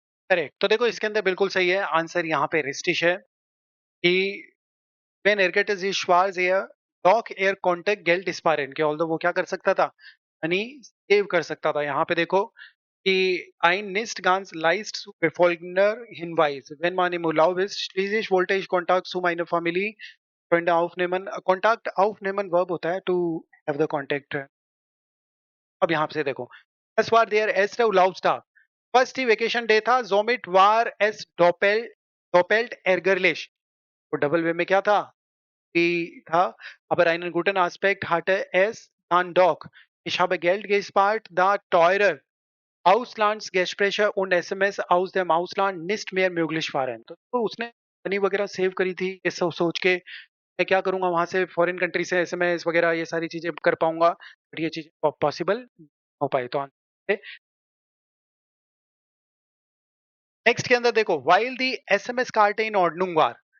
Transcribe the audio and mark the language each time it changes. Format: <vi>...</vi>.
<hi>Correct. तो देखो इसके अंदर बिल्कुल सही है आंसर, यहाँ पे रिस्टिश है कि when एरगेटस is श्वार्ज air dock air contact गेल्ट स्पारेन कि ऑल्दो वो क्या कर सकता था? मनी सेव कर सकता था। यहाँ पे देखो कि</hi> <de>ein nicht ganz leicht zu befolgender Hinweis. Wenn man im Urlaub ist, schließlich wollte ich Kontakt zu meiner Familie, Freunde aufnehmen. Kontakt aufnehmen Verb</de> <hi>होता है</hi> <en>to have the contact।</en> <hi>अब यहाँ से देखो,</hi> <de>es war der erste Urlaubstag।</de> <hi>First ही vacation day था।</hi> <de>Somit war es doppelt ärgerlich।</de> <hi>तो double way में क्या था? Die था।</hi> <de>Aber einen guten Aspekt hatte es dann doch। Ich habe Geld gespart, da teurer Auslandsgespräche und SMS aus dem Ausland nicht mehr möglich waren।</de> <hi>तो उसने money वगैरह save करी थी ये सब सोच के मैं क्या करूंगा वहां से फॉरेन कंट्री से एसएमएस वगैरह ये सारी चीजें कर पाऊंगा, बट ये चीज पॉसिबल हो पाए। तो नेक्स्ट के अंदर देखो while the SMS card in ऑर्डनुंग war.</hi>